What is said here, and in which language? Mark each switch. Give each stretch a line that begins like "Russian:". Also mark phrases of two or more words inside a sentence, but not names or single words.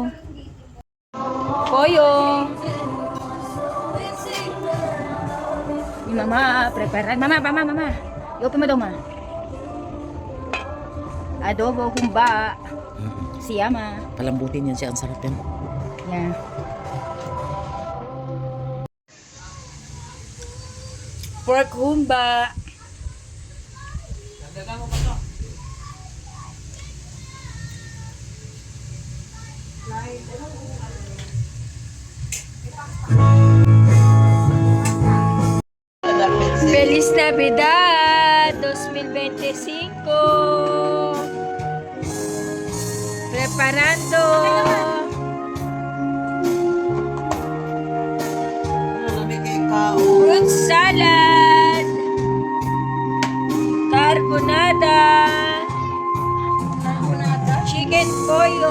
Spanish: Pollo. Mama, preparan. Mama.
Filipino: I-open mo daw, ma. Adobo, humba. Siyama. Palambutin yan siya, ang sarap yan. Yan. Pork humba.
Spanish: Feliz Navidad 2025. Preparando.
English: Fruit salad.
Spanish: Carbonada. Chicken pollo.